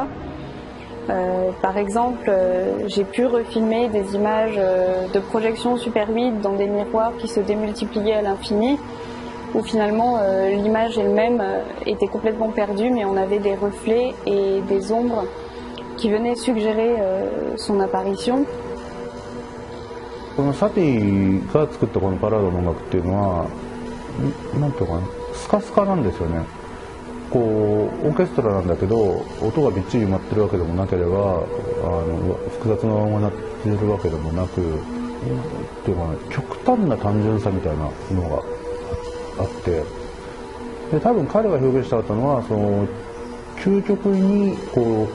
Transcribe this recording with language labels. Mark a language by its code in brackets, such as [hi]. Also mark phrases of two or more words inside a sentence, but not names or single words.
[fr] Par exemple, j'ai pu refilmer des images de projection Super 8 dans des miroirs qui se démultipliaient à l'infini, où finalement l'image elle-même était complètement perdue, mais on avait des reflets et des ombres qui venaient suggérer son apparition. [ja] このサティが作ったこのパラードの音楽っていうのは、なんていうかな、スカスカなんですよね。こうオーケストラなんだけど音がびっちり埋まってるわけでもなければ複雑な音が鳴ってるわけでもなく、 ていうかね、極端な単純さみたいなのがあって、で多分彼が表現したかったのはその究極にこう滑